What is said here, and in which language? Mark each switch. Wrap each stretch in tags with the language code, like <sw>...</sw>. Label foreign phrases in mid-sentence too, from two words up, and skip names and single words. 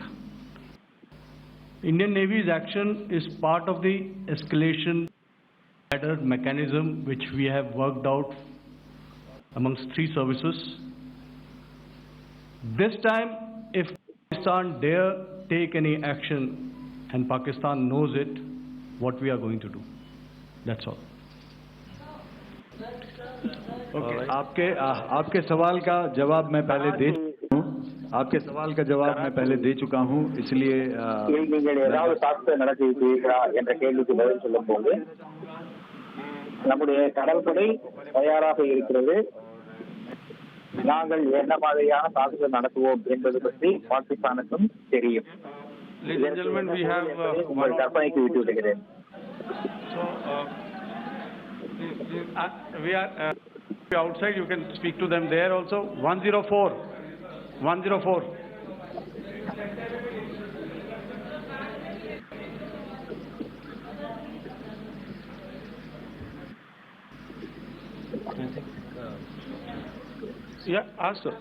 <en>Indian Navy's action is part of the escalation ladder mechanism which we have worked out amongst 3 services. This time, if Pakistan dare take any action, and Pakistan knows it, what we are going to do. That's all. Okay.</en> <hi>आपके सवाल का जवाब मैं पहले दे चुका हूँ। आपके सवाल का जवाब मैं पहले दे चुका हूँ, इसलिए</hi> <ta>நீங்கள் ஏதாவது தாக்குதல் நடத்தியிருக்கிறீர்களா என்ற கேள்விக்கு பதில் சொல்லும் போது, நம்முடைய கடற்படை தயாராக இருக்கிறது, நாங்கள் என்ன மாதிரியான தாக்குதல் நடத்துவோம் என்பது பற்றி பாகிஸ்தானுக்கும் தெரியும். உங்கள் கற்பனைக்கு விட்டு விடுகிறேன்.</ta> <en>We are outside, you can speak to them there also. 104. Yeah, ask sir.</en>